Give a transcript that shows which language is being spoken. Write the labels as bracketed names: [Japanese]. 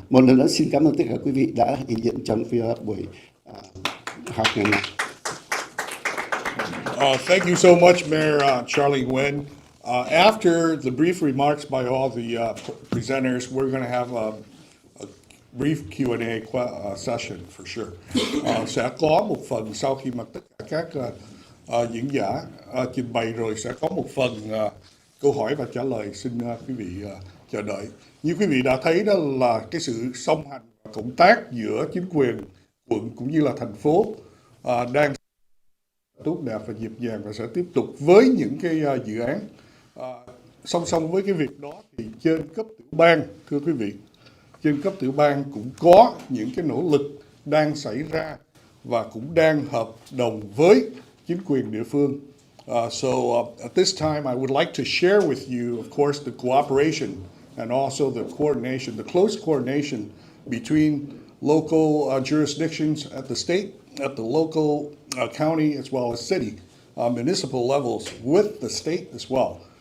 [Vietnamese] Một lần nữa xin cảm ơn tất cả quý vị đã hiện diện trong buổi học ngày nay. [English] Thank you so much, Mayor Charlie Nguyen. After the brief remarks by all the presenters, we're going to have a brief Q&A session for sure. [Vietnamese] Sẽ có một phần sau khi mà tất cả các diễn giả trình bày rồi sẽ có một phần câu hỏi và trả lời. Xin quý vị chờ đợi. Như quý vị đã thấy đó là cái sự song hành và cộng tác giữa chính quyền quận cũng như là thành phố đang tốt đẹp và nhịp nhàng và sẽ tiếp tục với những cái dự án. Song song với cái việc đó thì trên cấp tiểu bang, thưa quý vị, trên cấp tiểu bang cũng có những cái nỗ lực đang xảy ra và cũng đang hợp đồng với chính quyền địa phương. [English] So at this time, I would like to share with you, of course, the cooperation and also the coordination, the close coordination between local jurisdictions at the state, at the local county, as well as city, municipal levels with the state as well.